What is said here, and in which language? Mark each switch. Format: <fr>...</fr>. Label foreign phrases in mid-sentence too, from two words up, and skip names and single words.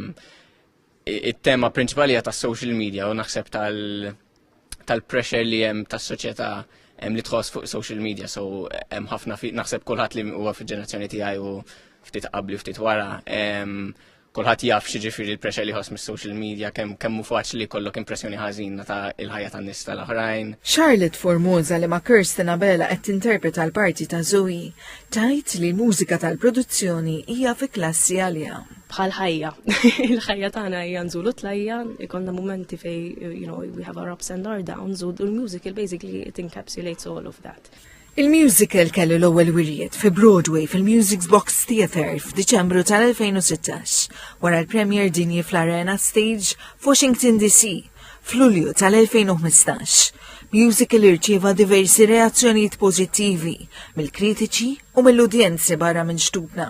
<mt>It-tema prinċipali hija tas-</mt> <en>social media</en> <mt>u naħseb tal-pressure li hemm tas-soċjetà li tħoss fuq</mt> <en>social media,</en> <mt>so hemm ħafna naħseb kulħadd li huwa fil-ġenerazzjoni tiegħi u ftit qabli u ftit wara, kulħadd jaf x'jiġifieri l-pressure li ħoss mis-</mt> <en>social media</en> <mt>kemm hu faċli jkollok impressjoni ħażina ta' il-ħajja tan-nies tal-oħrajn. Charlotte Formosa li ma' Kirsten Abela qed tinterpreta l-parti ta' Zoe tajt li l-mużika tal-produzzjoni hija fi klassi għalija. Bħal ħajja. Il-ħajja tagħna hija nżulu tlajja, ikollna momenti fej,</mt> <en>we have our ups and our downs, u l-musical basically it encapsulates all of that.</en> <mt>Il-musical kellu l-ewwel wirjiet fi Broadway fil-Music Box Theatre f'Diċembru tal-2016 wara l-premier dinji fl-Arena Stage f'Washington DC f'Lulju tal-2015. Musical irċieva diversi reazzjonijiet pożittivi mill-kritiċi u mill-udjenzi barra minn xtutna.</mt>